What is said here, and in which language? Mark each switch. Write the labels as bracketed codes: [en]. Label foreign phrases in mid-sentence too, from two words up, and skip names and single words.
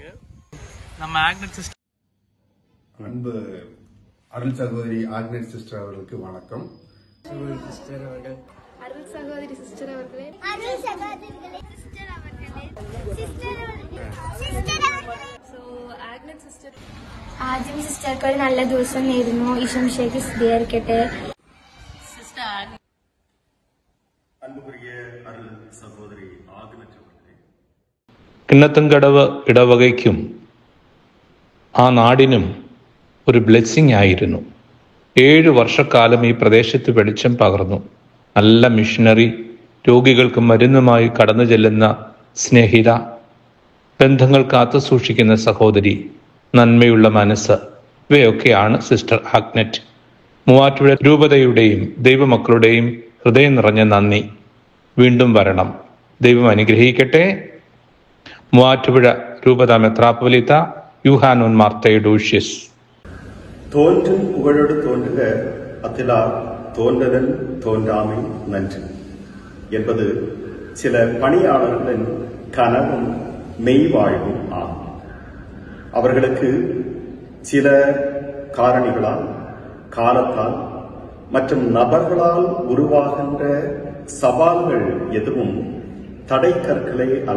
[ta] நம்ம ஆக்னெட் சிஸ்டர் அன்பு அருள் சகோதரி ஆக்னெட் சிஸ்டர் அவர்களுக்கு வணக்கம். சிஸ்டர் அவர்கள், அருள் சகோதரி சிஸ்டர் அவர்களே, அருள் சகோதரிகளே, சிஸ்டர் அவர்களே, சிஸ்டர் அவர்களே. [ml] സോ ആഗ്നറ്റ് സിസ്റ്റർ, ആദ്യം സിസ്റ്റർക്ക് ഒരു നല്ല ദിവസം നേരുന്നു. ഈശോമിശിഹായ്ക്ക് സ്തുതിയായിരിക്കട്ടെ. സിസ്റ്റർ [ta] அன்புக்குரிய அருள் சகோதரி ஆக்னெட் அவர்களே, [ml] കിണ്ണത്തൻകടവ് ഇടവകയ്ക്കും ആ നാടിനും ഒരു ബ്ലെസ്സിങ് ആയിരുന്നു. 7 വർഷക്കാലം ഈ പ്രദേശത്ത് വെളിച്ചം പകർന്നു. നല്ല മിഷണറി, രോഗികൾക്ക് മരുന്നുമായി കടന്നു ചെല്ലുന്ന സ്നേഹിത, ബന്ധങ്ങൾ കാത്തു സൂക്ഷിക്കുന്ന സഹോദരി, നന്മയുള്ള മനസ്സ്, ഇവയൊക്കെയാണ് സിസ്റ്റർ ആഗ്നറ്റ്. മൂവാറ്റുപുഴ രൂപതയുടെയും ദൈവമക്കളുടെയും ഹൃദയം നിറഞ്ഞ നന്ദി. വീണ്ടും വരണം. ദൈവം അനുഗ്രഹിക്കട്ടെ. മൂവാറ്റുപുഴ രൂപത മെത്രാപ്പൊലീത്ത യൂഹാനോൻ മാർ തെയോഡോഷ്യസ്. [ta] தோன்றும் புகழோடு தோன்றுக அத்திலா தோன்றதன் தோன்றாமை நன்று என்பது சில பணியாளர்களின் கனவும் மெய்வாழ்வும் ஆகும். அவர்களுக்கு சில காரணிகளால், காலத்தால் மற்றும் நபர்களால் உருவாகின்ற சவால்கள் எதுவும் தடை கற்களே அல்ல.